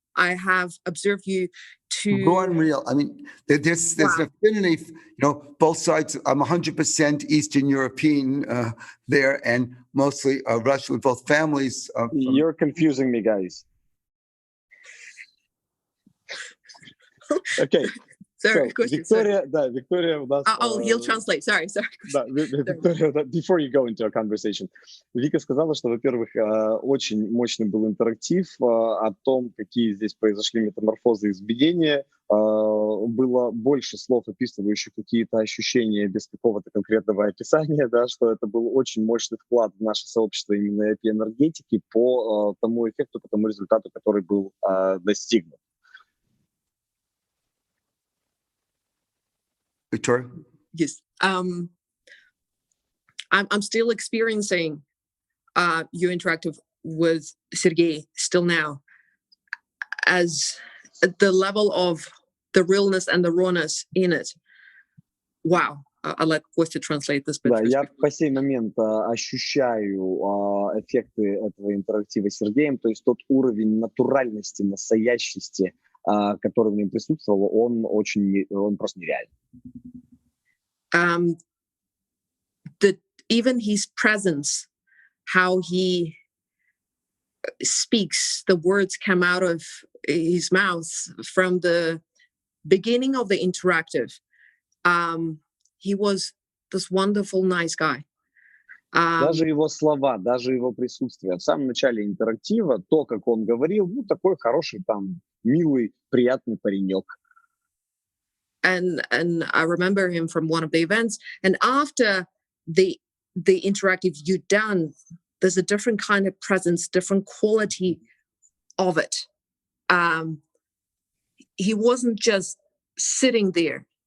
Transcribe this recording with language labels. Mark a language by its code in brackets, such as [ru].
[en] I have observed you to... Go unreal. I mean, there's an affinity, both sides. I'm 100% Eastern European there and mostly Russian with both families. You're confusing me, guys. Okay. Sorry, [ru] so, Victoria у нас... [en] he'll translate. Sorry. [ru] Да, Victoria, [en] before you go into a conversation, [ru] Вика сказала, что, во-первых, очень мощный был интерактив о том, какие здесь произошли метаморфозы и изменения. Было больше слов, описывающих какие-то ощущения без какого-то конкретного описания, да, что это был очень мощный вклад в наше сообщество именно EpiEnergetics по тому эффекту, по тому результату, который был достигнут. [en] Victoria? Yes. I'm still experiencing your interactive with Sergey still now, as the level of the realness and the rawness in it. Wow. I'll let Kostya translate this. [ru] Да, я по сей момент ощущаю эффекты этого интерактива с Сергеем, то есть тот уровень натуральности, настоящести, который в нем присутствовал, он просто нереальный. [en] Even his presence, how he speaks, the words come out of his mouth from the beginning of the interactive. He was this wonderful, nice guy. [ru] Даже его слова, даже его присутствие. В самом начале интерактива, то, как он говорил, такой хороший, там, милый, приятный паренек. [en] And I remember him from one of the events. And after the interactive you've done, there's a different kind of presence, different quality of it. He wasn't just sitting there.